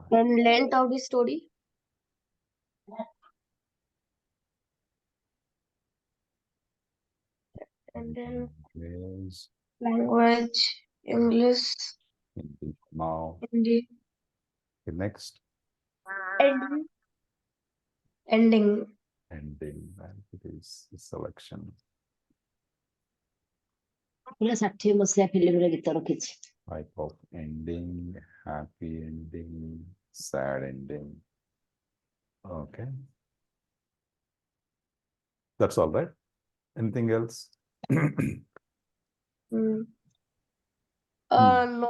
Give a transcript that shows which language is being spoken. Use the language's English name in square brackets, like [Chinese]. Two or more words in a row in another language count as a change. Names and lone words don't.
[English] And length of the story. And then Yes. language, English, Now, Hindi, the next ending. Ending. ending, and it is the selection. [Odia] 60 ମସିହା ଫିଲ୍ମର ଗୀତ ରଖିଛି। [English] Type of ending, happy ending, sad ending. Okay. That's all right. Anything else? No.